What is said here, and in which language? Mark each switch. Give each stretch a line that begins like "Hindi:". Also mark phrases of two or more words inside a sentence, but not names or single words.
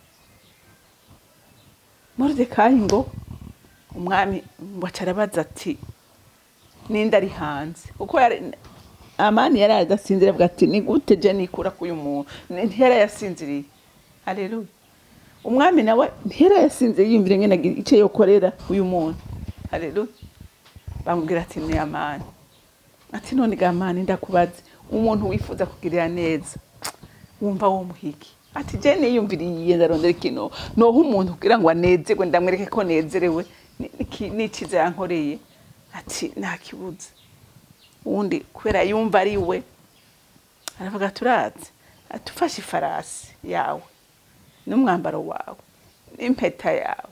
Rundi: Moridekayi ngo umwami wacarabaza ati ninde ari hanze, kuko Amani yari adasinzira, avuga ati ni gute je nikura kuyu muntu, ntiyari yasinziriye. Haleluya. Umwami nawe ntiyari yasinziriye, yumvire ngene ice yokorera uyu muntu. Haleluya. Bamubwira ati ni Amani. Ati none ga Amani, ndakubaze, umuntu wifuza kugirira neza wumva wo muhiki? Ati je niyumviriye ndarondera ikintu noho umuntu kugira ngo anezerwe, ndamwereke ko nezerewe n'ikiza yankoreye. Ati ntakibuze. Undi kubera yumva ari we aravuga turazi, atufashe ifarasi yawe n'umwambaro wawe n'impeta yawe.